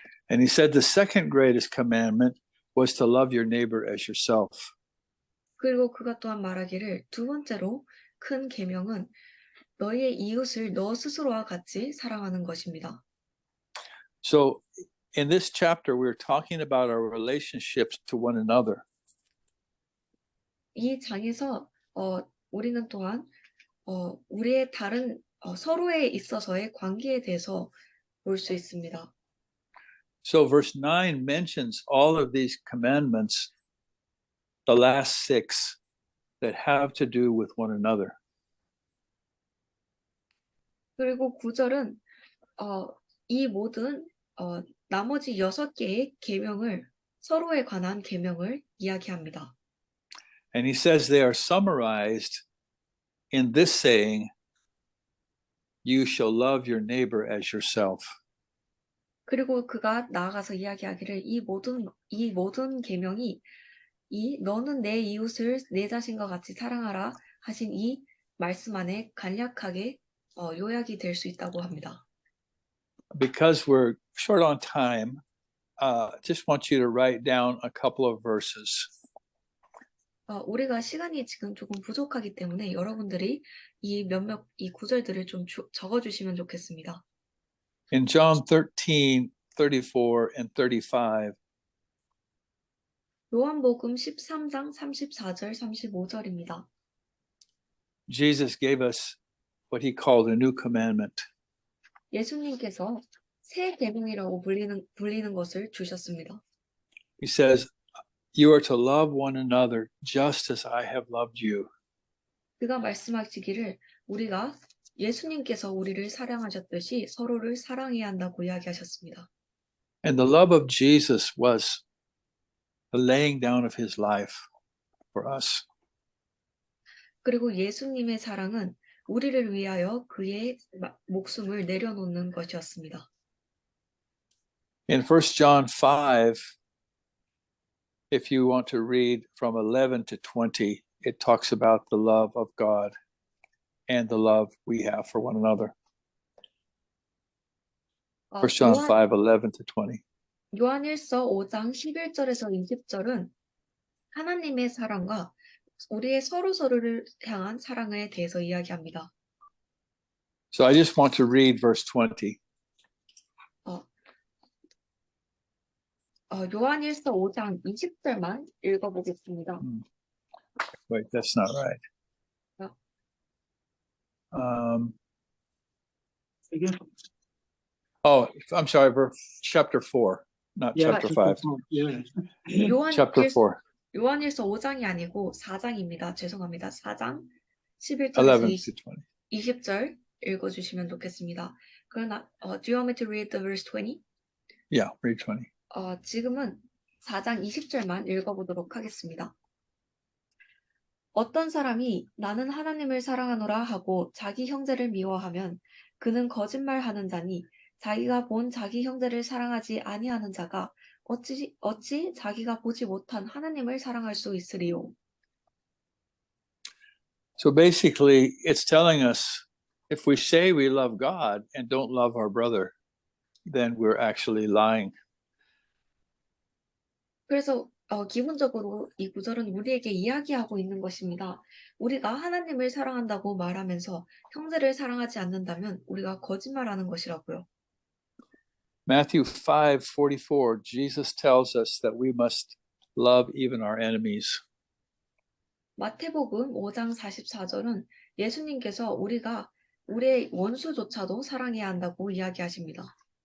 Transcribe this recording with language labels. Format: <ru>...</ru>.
<en>And he said the second greatest commandment was to love your neighbor as yourself.</en> <ko>그리고 그가 또한 말하기를 두 번째로 큰 계명은 너의 이웃을 너 스스로와 같이 사랑하는 것입니다.</ko> <en>So in this chapter, we're talking about our relationships to one another.</en> <ko>이 장에서 우리는 또한 우리의 다른 서로에 있어서의 관계에 대해서 볼 수 있습니다.</ko> <en>So verse 9 mentions all of these commandments, the last 6, that have to do with one another.</en> <ko>그리고 9절은 이 모든 나머지 6개의 계명을 서로에 관한 계명을 이야기합니다.</ko> <en>And he says they are summarized in this saying, you shall love your neighbor as yourself.</en> <ko>그리고 그가 나아가서 이야기하기를 이 모든 계명이 너는 내 이웃을 내 자신과 같이 사랑하라 하신 이 말씀 안에 간략하게 요약이 될 수 있다고 합니다.</ko> <en>Because we're short on time, just want you to write down a couple of verses.</en> <ko>우리가 시간이 지금 조금 부족하기 때문에 여러분들이 이 구절들을 좀 적어주시면 좋겠습니다.</ko> <en>In John 13, 34 and 35,</en> <ko>요한복음 13장 34절 35절입니다.</ko> <en>Jesus gave us what he called a new commandment.</en> <ko>예수님께서 새 계명이라고 불리는 것을 주셨습니다.</ko> <en>He says, you are to love one another just as I have loved you.</en> <ko>그가 말씀하시기를 우리가 예수님께서 우리를 사랑하셨듯이 서로를 사랑해야 한다고 이야기하셨습니다.</ko> <en>And the love of Jesus was the laying down of his life for us.</en> <ko>그리고 예수님의 사랑은 우리를 위하여 그의 목숨을 내려놓는 것이었습니다.</ko> <en>In 1 John 5, if you want to read from 11 to 20, it talks about the love of God and the love we have for one another. 1 John 5, 11 to 20.</en> <ko>요한일서 5장 11절에서 20절은 하나님의 사랑과 우리의 서로를 향한 사랑에 대해서 이야기합니다.</ko> <en>So I just want to read verse 20.</en> <ko>요한일서 5장 20절만 읽어보겠습니다.</ko> <en>Wait, that's not right. Again? Oh, I'm sorry, chapter 4, not chapter 5. Yeah. Chapter 4,</en> <ko>요한일서 5장이 아니고 4장입니다. 죄송합니다. 4장 11절에서</ko> <en>11 to 20.</en> <ko>20절 읽어주시면 좋겠습니다. 그러나</ko> <en>do you want me to read the verse 20? Yeah, read 20.</en> <ko>지금은 4장 20절만 읽어보도록 하겠습니다. 어떤 사람이 나는 하나님을 사랑하노라 하고 자기 형제를 미워하면 그는 거짓말하는 자니 자기가 본 자기 형제를 사랑하지 아니하는 자가 어찌 자기가 보지 못한 하나님을 사랑할 수 있으리요.</ko> <en>So basically, it's telling us if we say we love God and don't love our brother, then we're actually lying.</en> <ko>그래서 기본적으로 이 구절은 우리에게 이야기하고 있는 것입니다. 우리가 하나님을 사랑한다고 말하면서 형제를 사랑하지 않는다면 우리가 거짓말하는 것이라고요.</ko> <en>Matthew 5:44, Jesus tells us that we must love even our enemies.</en> <ko>마태복음 5장 44절은 예수님께서 우리가 우리의 원수조차도 사랑해야 한다고 이야기하십니다.</ko>